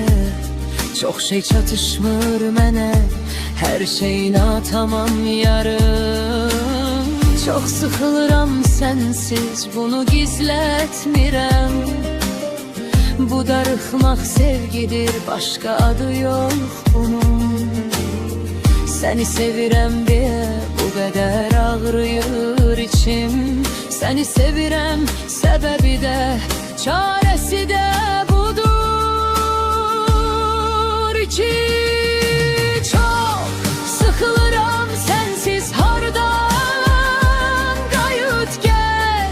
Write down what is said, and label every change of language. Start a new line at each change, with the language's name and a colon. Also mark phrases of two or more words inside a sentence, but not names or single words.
Turkish: Çok şey
Azerbaijani: çatışmır mənə, her şey natamam yarım. Çok sıxılıram sensiz, bunu gizlətmirəm. Bu darıxmaq sevgidir,
Turkish: başka adı yok bunun.
Azerbaijani: Seni sevirəm diye bu qədər ağrıyır içim. Seni sevirəm, səbəbi də, çarəsi də budur ki, çok sıxılıram sensiz, hardan qayıt gəl.